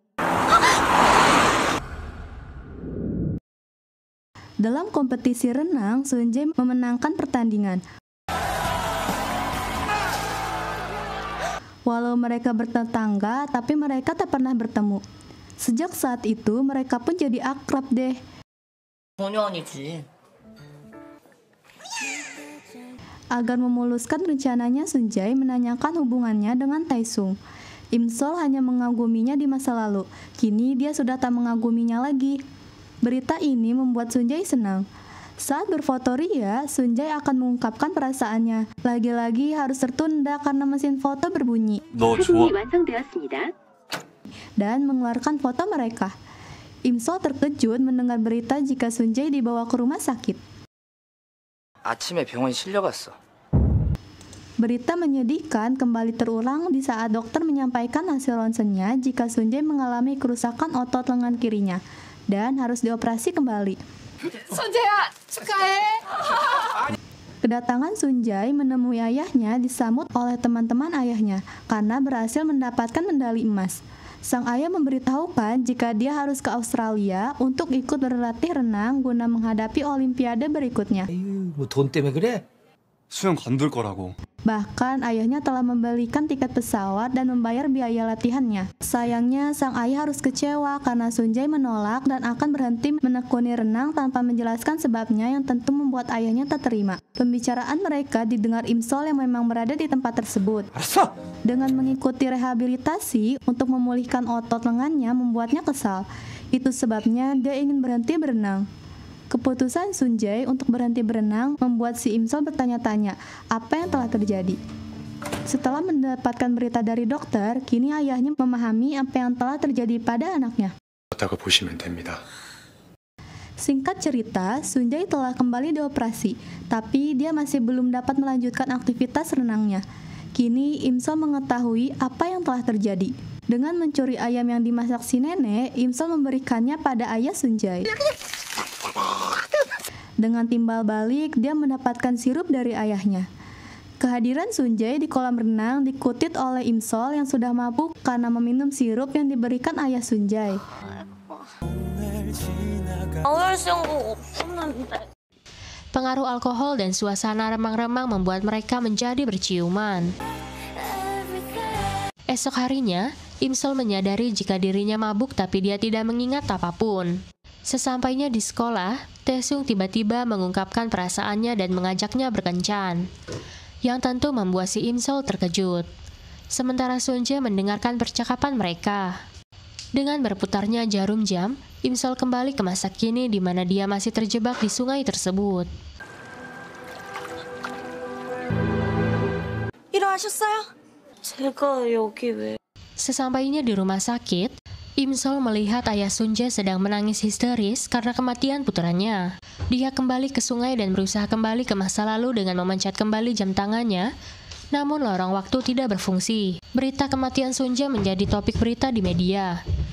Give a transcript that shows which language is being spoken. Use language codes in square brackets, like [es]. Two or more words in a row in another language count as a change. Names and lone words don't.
[id] Dalam kompetisi renang, Sunjae memenangkan pertandingan. Walau mereka bertetangga, tapi mereka tak pernah bertemu. Sejak saat itu, mereka pun jadi akrab deh. [ko] 전혀 아니지. [id] Agar memuluskan rencananya, Sunjae menanyakan hubungannya dengan Taesung. Imsol hanya mengaguminya di masa lalu. Kini dia sudah tak mengaguminya lagi. Berita ini membuat Sunjae senang. Saat berfoto ria, Sunjae akan mengungkapkan perasaannya. Lagi-lagi harus tertunda karena mesin foto berbunyi. [ko] 너 좋아? [id] Dan mengeluarkan foto mereka. Imsol terkejut mendengar berita jika Sunjae dibawa ke rumah sakit. [ko] 아침에 병원 실려갔어. [id] Berita menyedihkan kembali terulang di saat dokter menyampaikan hasil ronsennya jika Sunjae mengalami kerusakan otot lengan kirinya dan harus dioperasi kembali. [ko] 손재야 축하해. [id] Kedatangan Sunjae menemui ayahnya disambut oleh teman-teman ayahnya karena berhasil mendapatkan medali emas. Sang ayah memberitahukan jika dia harus ke Australia untuk ikut berlatih renang guna menghadapi Olimpiade berikutnya. [ko] 돈 때문에 그래? 수영 관둘 거라고. [id] Bahkan ayahnya telah membelikan tiket pesawat dan membayar biaya latihannya. Sayangnya sang ayah harus kecewa karena Sunjae menolak dan akan berhenti menekuni renang tanpa menjelaskan sebabnya yang tentu membuat ayahnya tak terima. Pembicaraan mereka didengar Imsol yang memang berada di tempat tersebut. Dengan mengikuti rehabilitasi untuk memulihkan otot lengannya membuatnya kesal. Itu sebabnya dia ingin berhenti berenang. Keputusan Sunjae untuk berhenti berenang membuat si Imsol bertanya-tanya apa yang telah terjadi. Setelah mendapatkan berita dari dokter, kini ayahnya memahami apa yang telah terjadi pada anaknya. [ko] 다고 보시면 됩니다. [id] Singkat cerita, Sunjae telah kembali dioperasi, tapi dia masih belum dapat melanjutkan aktivitas renangnya. Kini Imsol mengetahui apa yang telah terjadi. Dengan mencuri ayam yang dimasak si nenek, Imsol memberikannya pada ayah Sunjae. Dengan timbal balik, dia mendapatkan sirup dari ayahnya. Kehadiran Sunjae di kolam renang dikutip oleh Imsol yang sudah mabuk karena meminum sirup yang diberikan ayah Sunjae. [ko] 오늘 수영복 없었는데. [id] Pengaruh alkohol dan suasana remang-remang membuat mereka menjadi berciuman. Esok harinya, Imsol menyadari jika dirinya mabuk tapi dia tidak mengingat apapun. Sesampainya di sekolah, Taesung tiba-tiba mengungkapkan perasaannya dan mengajaknya berkencan, yang tentu membuat si Imsol terkejut. Sementara Sunjae mendengarkan percakapan mereka. Dengan berputarnya jarum jam, Imsol kembali ke masa kini di mana dia masih terjebak di sungai tersebut. [ko] 일어나셨어요? 제가 여기 왜? [id] Sesampainya di rumah sakit, Imsol melihat ayah Sunjae sedang menangis histeris karena kematian putranya. Dia kembali ke sungai dan berusaha kembali ke masa lalu dengan memencet kembali jam tangannya, namun lorong waktu tidak berfungsi. Berita kematian Sunjae menjadi topik berita di media.